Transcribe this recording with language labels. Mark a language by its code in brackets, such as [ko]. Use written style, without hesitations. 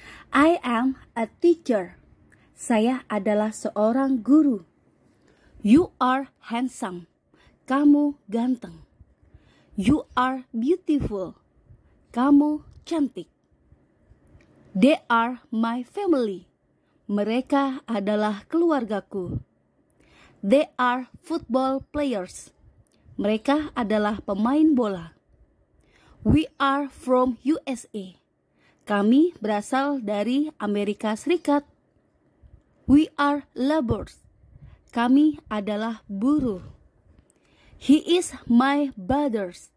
[en] I am a teacher. [id] Saya adalah seorang guru. [en] You are handsome. [id] Kamu ganteng. [en] You are beautiful. [id] Kamu cantik. [en] They are my family. [id] Mereka adalah keluargaku. [en] They are football players. [id] Mereka adalah pemain bola. [en] We are from USA. [id] Kami berasal dari Amerika Serikat. [en] We are laborers. [id] Kami adalah buruh. [en] He is my brother.